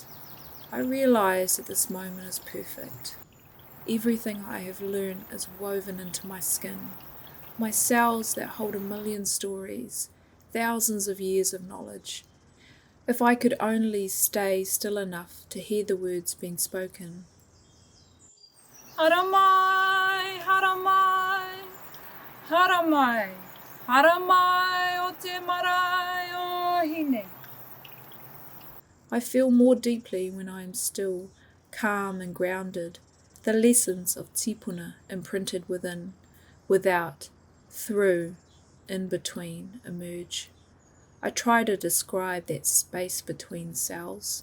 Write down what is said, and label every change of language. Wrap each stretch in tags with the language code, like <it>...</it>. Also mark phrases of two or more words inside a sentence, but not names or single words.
<en>I realize that this moment is perfect. Everything I have learned is woven into my skin. My cells that hold 1,000,000 stories, thousands of years of knowledge. If I could only stay still enough to hear the words being spoken.</en> <mi>Haramai, haramai, haramai, haramai o te marae o hine.</mi> <en>I feel more deeply when I am still, calm and grounded, the lessons of tipuna imprinted within, without, through, in between emerge. I try to describe that space between cells.</en>